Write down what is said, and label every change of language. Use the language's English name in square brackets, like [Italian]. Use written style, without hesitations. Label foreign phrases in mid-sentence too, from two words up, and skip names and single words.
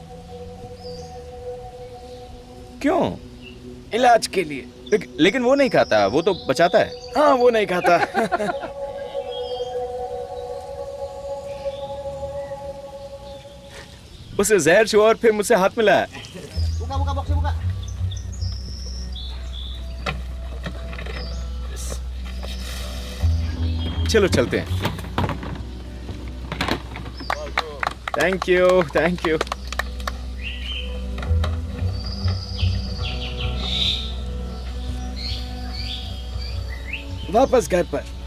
[Hindi] क्यों? इलाज के लिए। लेकिन वो नहीं खाता, वो तो बचाता है। हाँ, वो नहीं खाता। उसे जहर छुआ और फिर मुझसे हाथ मिलाया। [Indonesian] Buka boxnya buka. [Hindi] चलो चलते हैं। [English] thank you, thank you. [Hindi] वापस घर पर।